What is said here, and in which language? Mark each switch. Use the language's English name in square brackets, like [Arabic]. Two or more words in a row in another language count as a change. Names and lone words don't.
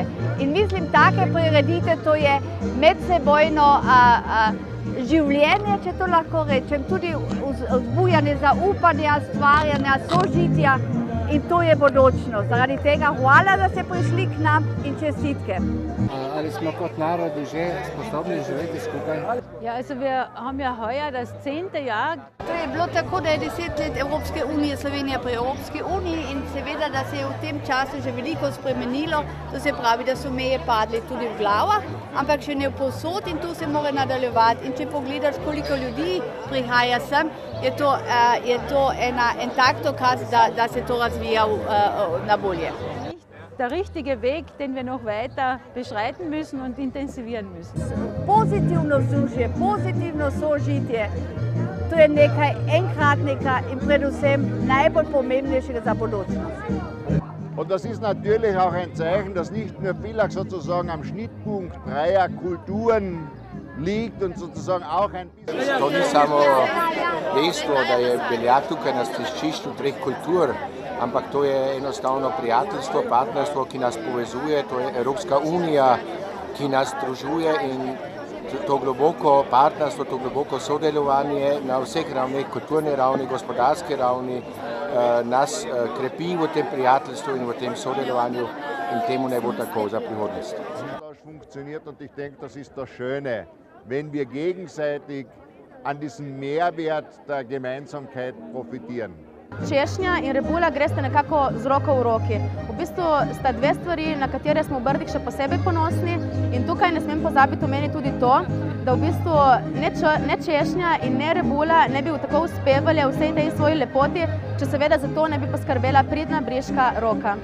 [Slovenian] In mislim, take prireditve, to je medsebojno življenje, če to lahko rečem, tudi vzbujanje zaupanja, stvarjanja, sožitja in to je bodočnost. Zaradi tega hvala, da ste prišli k nam in čestitke. Ali smo kot narodi že sposobni živeti skupaj? [German] Ja, also wir haben ja heuer das 10. Jahr. [Slovenian] To je bilo tako, da je 10 let Evropske unije, Slovenija pri Evropski uniji in seveda, da se je v tem času že veliko spremenilo, to se pravi, da so meje padli tudi v glavah, ampak še ne povsod in to se mora nadaljevati. In če pogledaš, koliko ljudi prihaja sem, je to en tak dokaz, da se to razvija na bolje. [German] Der richtige Weg, den wir noch weiter beschreiten müssen und intensivieren müssen. [Slovenian] Pozitivno vzdušje, pozitivno sožitje, to je nekaj enkratnega in predvsem najbolj pomembnejšega za bodočnost. [German] Und das ist natürlich auch ein Zeichen, dass nicht nur Villach sozusagen am Schnittpunkt dreier Kulturen liegt und sozusagen auch ein bisschen... [Slovenian] To ni samo dejstvo, da je Beljak tukaj na stiščišču treh kultur, ampak to je enostavno prijateljstvo, partnerstvo, ki nas povezuje, to je Evropska unija, ki nas združuje in to globoko partnerstvo, to globoko sodelovanje na vseh ravneh, kulturni ravni, gospodarski ravni, nas krepi v tem prijateljstvu in v tem sodelovanju in temu ne bo tako za prihodnost. [German] Funktioniert und ich denke, das ist das Schöne, wenn wir gegenseitig an diesem Mehrwert der Gemeinsamkeit profitieren. [Slovenian] Češnja in rebula gresta nekako z roko v roki. V bistvu sta dve stvari, na katere smo v Brdih še posebej ponosni in tukaj ne smem pozabiti omeniti tudi to, da v bistvu ne češnja in ne rebula ne bi tako uspevali vsej tej svoji lepoti, če seveda za to ne bi poskrbela pridna briška roka.